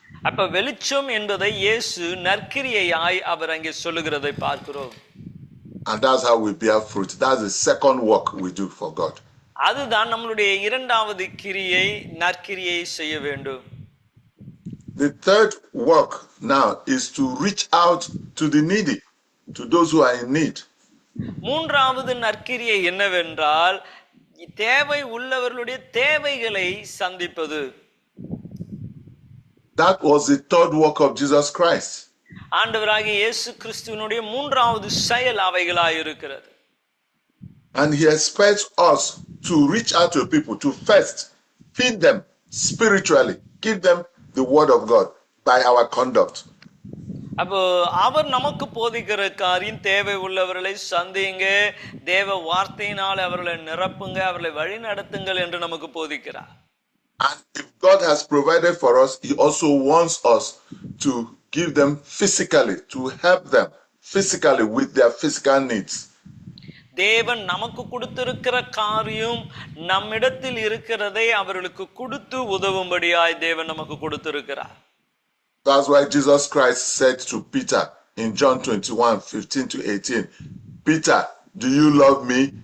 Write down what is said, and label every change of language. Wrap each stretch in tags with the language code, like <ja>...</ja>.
<ta>அப்ப வெளிச்சம் என்பதை இயேசு நற்கிரியையாய் அவர் அங்கே சொல்லுகிறதை பார்க்கிறோம்.</ta> <en>And that's how we bear fruit. That's the second work we do for God.</en> <ta>அதுதான் நம்மளுடைய இரண்டாவது கிரியை, நற்கிரியை செய்ய வேண்டும்.</ta> <en>The third work now is to reach out to the needy, to those who are in need.</en> <ta>மூன்றாவது நற்கிரியை என்னவென்றால் தேவை உள்ளவர்களுடைய தேவைகளை சந்திப்பது.</ta> <en>That was the third work of Jesus Christ.</en> <ta>ஆண்டவராகிய இயேசு கிறிஸ்துவினுடைய மூன்றாவது செயல் அவைகளாய் இருக்கிறது.</ta> <en>And he expects us to reach out to people, to first feed them spiritually, give them the word of God by our conduct.</en> <ta>அப்போ அவர் நமக்கு போதிக்கிற காரியம், தேவை உள்ளவர்களை சந்திங்க, தேவ வார்த்தையினால் அவர்களை நிரப்புங்க, அவர்களை வழி நடத்துங்கள் என்று நமக்கு போதிக்கிறார்.</ta> <en>And if God has provided for us, he also wants us to give them physically, to help them physically with their physical needs.</en> <ta>தேவன் நமக்கு கொடுத்திருக்கிற காரியம் நம்மிடத்தில் இருக்கிறதை அவர்களுக்கு கொடுத்து உதவும்படியாய் தேவன் நமக்கு கொடுத்திருக்கிறார்.</ta> <en>That's why Jesus Christ said to Peter in John 21:15-18, Peter, do you love me?</en>